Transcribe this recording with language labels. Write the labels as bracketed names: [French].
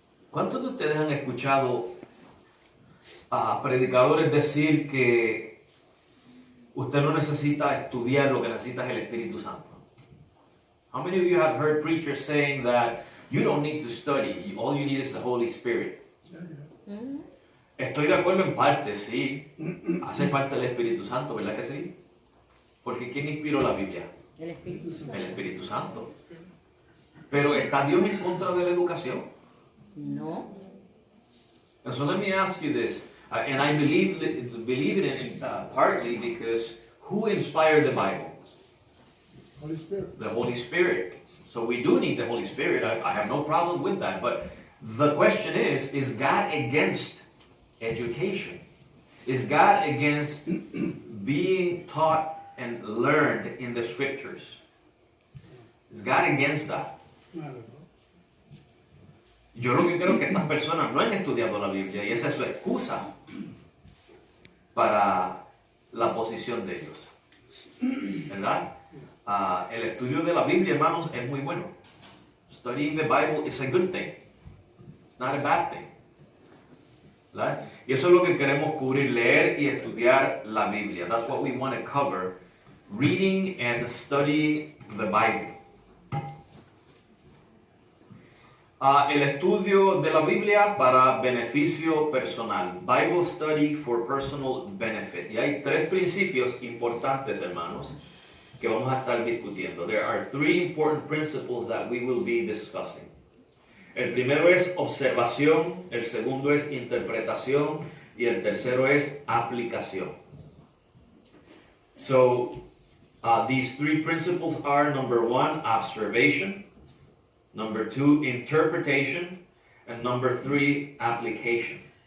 [Spanish] ¿Cuántos de ustedes han escuchado a predicadores decir que usted no necesita estudiar, lo que necesita es el Espíritu Santo? [English] How many of you have heard preachers saying that you don't need to study, all you need is the Holy Spirit? [Spanish] Estoy de acuerdo en parte, sí. Hace falta el Espíritu Santo, ¿verdad que sí? Porque ¿quién inspiró la Biblia? El Espíritu Santo. El Espíritu Santo. Pero ¿está Dios en contra de la educación? No. [English] And so let me ask you this, and I believe in it partly because who inspired the Bible? Holy Spirit. The Holy Spirit. So we do need the Holy Spirit. I have no problem with that. But the question is God against education? Is God against being taught and learned in the scriptures? Is God against that? Not at all. [Spanish] Yo lo que creo que estas personas no han estudiado la Biblia y esa es su excusa para la posición de ellos. ¿Verdad? El estudio de la Biblia, hermanos, es muy bueno. [English] Studying the Bible is a good thing. It's not a bad thing. [Spanish] ¿Verdad? Y eso es lo que queremos cubrir, leer y estudiar la Biblia. [English] That's what we want to cover. Reading and studying the Bible. [Spanish] El estudio de la Biblia para beneficio personal. [English] Bible study for personal benefit. [Spanish] Y hay tres principios importantes, hermanos, que vamos a estar discutiendo. [English] There are three important principles that we will be discussing. [Spanish] El primero es observación, el segundo es interpretación y el tercero es aplicación. [English] So, these three principles are, number one, observation, number two, interpretation, and number three, application.